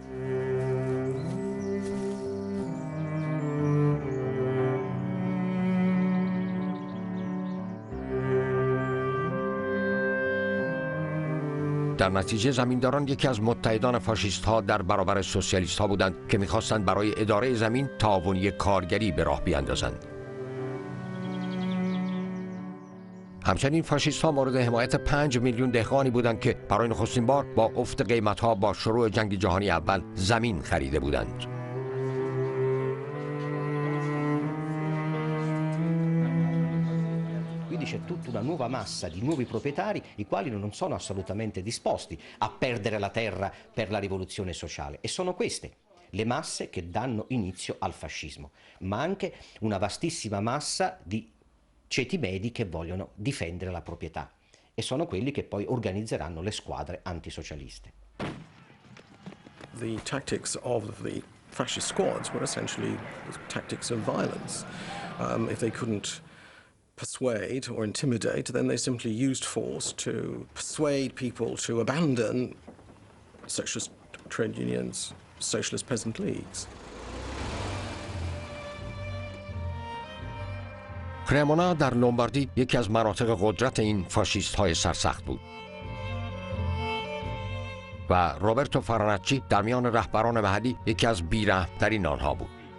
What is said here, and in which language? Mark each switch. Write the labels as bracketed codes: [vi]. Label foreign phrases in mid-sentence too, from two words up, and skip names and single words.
[fa] در نتیجه زمینداران یکی از متحدان فاشیست‌ها در برابر سوسیالیست‌ها بودند که می‌خواستند برای اداره زمین تعاونی کارگری به راه بیاندازند. همچنین فاشیست‌ها مورد حمایت 5 میلیون دهقانی بودند که برای نخستین بار با افت قیمت‌ها با شروع جنگ جهانی اول زمین خریده بودند. [it] C'è tutta una nuova massa di nuovi proprietari, i quali non sono assolutamente disposti a perdere la terra per la rivoluzione sociale. E sono queste le masse che danno inizio al fascismo, ma anche una vastissima massa di ceti medi che vogliono difendere la proprietà. E sono quelli che poi organizzeranno le squadre antisocialiste. [en] The tactics of the fascist squads were essentially tactics of violence. If they couldn't persuade or intimidate, then they simply used force to persuade people to abandon socialist trade unions, socialist peasant leagues. [fa] کرمونا در لومباردی یکی از مناطق قدرت این فاشیست‌های سرسخت بود و روبرتو فرانچی در میان رهبران محلی یکی از بی‌رحم‌ترین آنها بود.